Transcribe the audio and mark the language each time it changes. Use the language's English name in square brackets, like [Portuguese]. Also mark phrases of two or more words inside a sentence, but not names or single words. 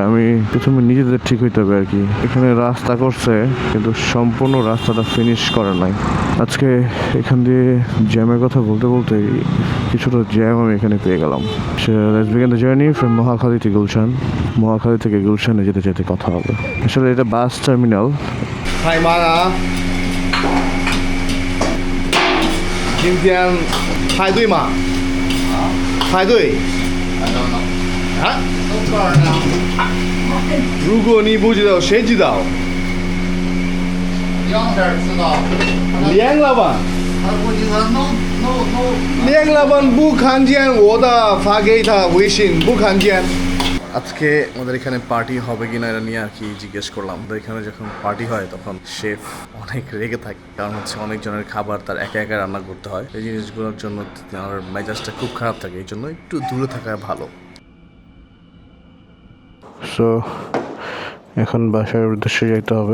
[Bangla] আমি প্রথমে নিজেদের ঠিক হইতে হবে আর কি। এখানে রাস্তা করছে কিন্তু সম্পূর্ণ রাস্তাটা ফিনিশ করে নাই। আজকে এখান দিয়ে জ্যামের কথা বলতে বলতে কিছুটা জ্যাম আমি এখানে পেয়ে গেলাম। [English] Let's begin the journey from Mohakhali to Gulshan. [Bangla] মহাখালী থেকে গুলশানে যেতে যেতে কথা হবে। আসলে এটা বাস টার্মিনাল। [Chinese] 今天排队吗？排队。啊？如果你不知道，谁知道？两边知道。连老板，他估计他弄。连老板不看见我的，发给他微信，不看见。 [Bangla] আজকে আমাদের এখানে পার্টি হবে কিনা এটা নিয়ে আর কি জিজ্ঞেস করলাম। আমাদের এখানে যখন পার্টি হয় তখন শেফ অনেক রেগে থাকে, কারণ হচ্ছে অনেকজনের খাবার তার একা একা রান্না করতে হয়। এই জিনিসগুলোর জন্য আমার মেজাজটা খুব খারাপ থাকে, এই জন্য একটু দূরে থাকা ভালো। সো এখন বাসার উদ্দেশ্যে যেতে হবে।